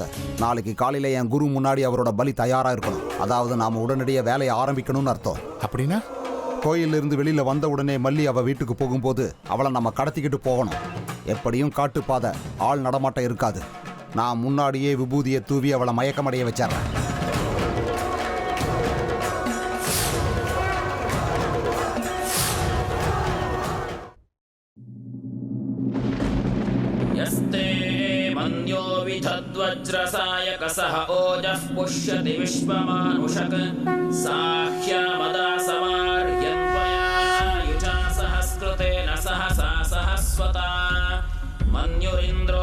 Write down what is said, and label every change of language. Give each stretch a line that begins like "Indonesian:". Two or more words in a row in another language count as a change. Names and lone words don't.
Tamil: நாளைக்கு காலையில் என் குரு முன்னாடி அவரோட பலி தயாராக இருக்கணும். அதாவது நாம் உடனடியாக வேலையை ஆரம்பிக்கணும்னு அர்த்தம். அப்படின்னா கோயிலிருந்து வெளியில் வந்த உடனே மல்லி அவள் வீட்டுக்கு போகும்போது அவளை நம்ம கடத்திக்கிட்டு போகணும். எப்படியும் காட்டுப்பாதை, ஆள் நடமாட்டம் இருக்காது. நான் முன்னாடியே விபூதியை தூவி அவளை மயக்கமடைய வச்சிடறேன்.
Sanskrit: वज्रसायकसः ओजः पुष्यति विश्वमानुषक साह्यामदासमार्यन्वया युजा सहस्कृतेन सहसा सहस्वता मन्युरिन्द्रो